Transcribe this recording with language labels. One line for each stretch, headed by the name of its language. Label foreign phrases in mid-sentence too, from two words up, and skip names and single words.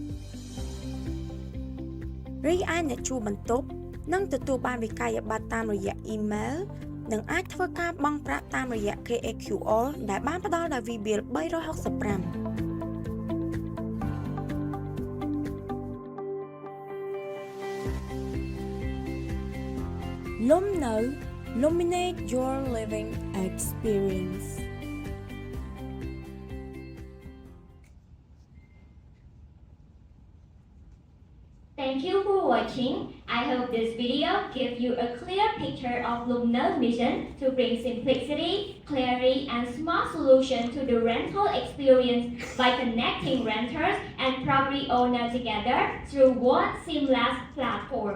Khmer: រីឯអ្នកជួលបន្ទប់នឹងទទួលបានវិក័យប័ត្រតាមរយៈអ៊ីមែលនិងអាចធ្វើការបង់ប្រាក់តាមរយៈ KSHRD ដែលបានផ្ដល់ដោយ Vibil 365លំនៅ
English: Illuminate your living experience Thank you for watching. I hope this video gives you a clear picture of Lumna's mission to bring simplicity, clarity, and smart solution to the rental experience by connecting renters and property owners together through one seamless platform.